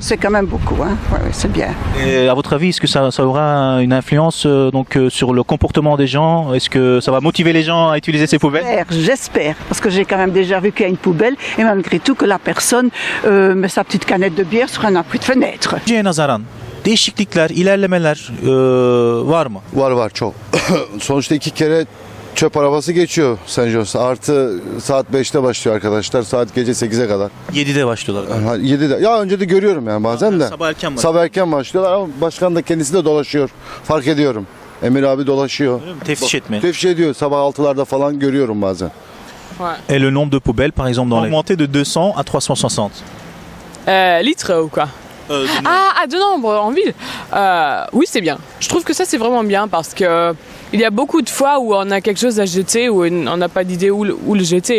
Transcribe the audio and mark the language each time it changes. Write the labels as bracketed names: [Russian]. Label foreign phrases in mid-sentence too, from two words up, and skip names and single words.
[French] C'est quand même beaucoup, hein. Ouais, c'est bien. Et à votre avis, est-ce que ça aura une influence sur le comportement des gens? Est-ce que ça va motiver les gens à utiliser ces poubelles? J'espère, parce que j'ai quand même déjà vu qu'il y a une poubelle et malgré tout que la personne met sa petite canette de bière sur un appui de fenêtre. [Turkish] Nazaran, değişiklikler, ilerlemeler var mı? Var çok. Sonuçta 2 kere çöp arabası geçiyor Saint-Josse. Artı saat 5'te başlıyor arkadaşlar. Saat gece 8'e kadar. 7'de başlıyorlar galiba. 7'de. Ya önce de görüyorum yani bazen de. Sabah erken var. Sabah erken başlıyorlar ama başkan da kendisi de dolaşıyor. Fark ediyorum. Emir abi dolaşıyor. Teftiş etmeye. Teftiş ediyor. Sabah 6'larda falan görüyorum bazen. [French] Et le nombre de poubelles, par exemple, dans augmenté de 200 à 360. Litres ou quoi? De nombre en ville. Oui, c'est bien. Je trouve que ça, c'est vraiment bien parce que il y a beaucoup de fois où on a quelque chose à jeter, où on n'a pas d'idée où le jeter.